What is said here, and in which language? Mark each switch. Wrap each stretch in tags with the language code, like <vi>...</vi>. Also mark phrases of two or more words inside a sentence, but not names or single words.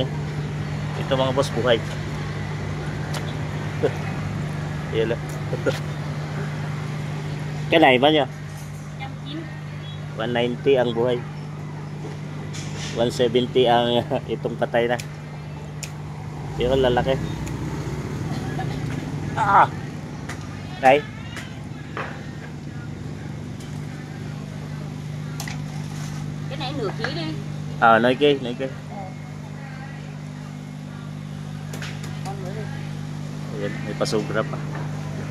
<tl>Ito mga boss, buhay. Yan o. Kanay ba niya? 190 ang buhay. 170 ang itong patay na. Pero lalaki. Ah! Okay.</tl> <vi>Cái này nửa ký đi. Nói kia, nói kia. Con mới đi.</vi> <tl>Ayan, may pasubra pa.</tl>